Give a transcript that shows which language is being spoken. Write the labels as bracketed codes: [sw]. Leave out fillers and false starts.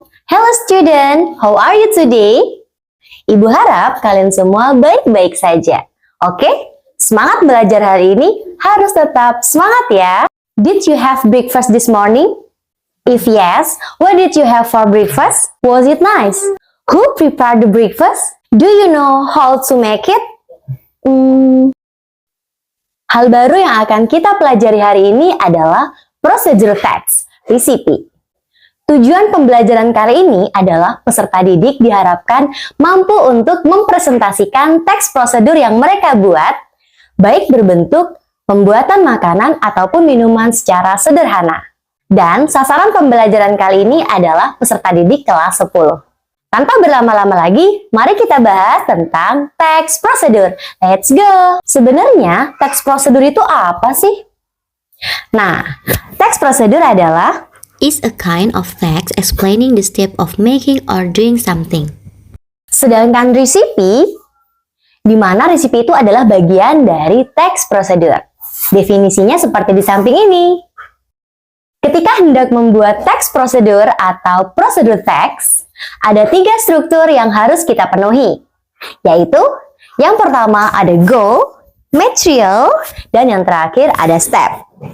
[en] Hello student, how are you today? [id] Ibu harap kalian semua baik-baik saja. Oke, semangat belajar hari ini harus tetap semangat ya. [en] Did you have breakfast this morning? If yes, what did you have for breakfast? Was it nice? Who prepared the breakfast? Do you know how to make it? [id] Hal baru yang akan kita pelajari hari ini adalah prosedur teks, recipe. Tujuan pembelajaran kali ini adalah peserta didik diharapkan mampu untuk mempresentasikan teks prosedur yang mereka buat, baik berbentuk pembuatan makanan ataupun minuman secara sederhana. Dan sasaran pembelajaran kali ini adalah peserta didik kelas 10. Tanpa berlama-lama lagi, mari kita bahas tentang teks prosedur. Let's go! Sebenarnya, teks prosedur itu apa sih? Nah, teks prosedur adalah [en] is a kind of text explaining the step of making or doing something. [id] Sedangkan recipe, di mana recipe itu adalah bagian dari teks prosedur. Definisinya seperti di samping ini. Ketika hendak membuat teks prosedur atau prosedur teks, ada 3 struktur yang harus kita penuhi, yaitu yang pertama ada goal, material, dan yang terakhir ada step.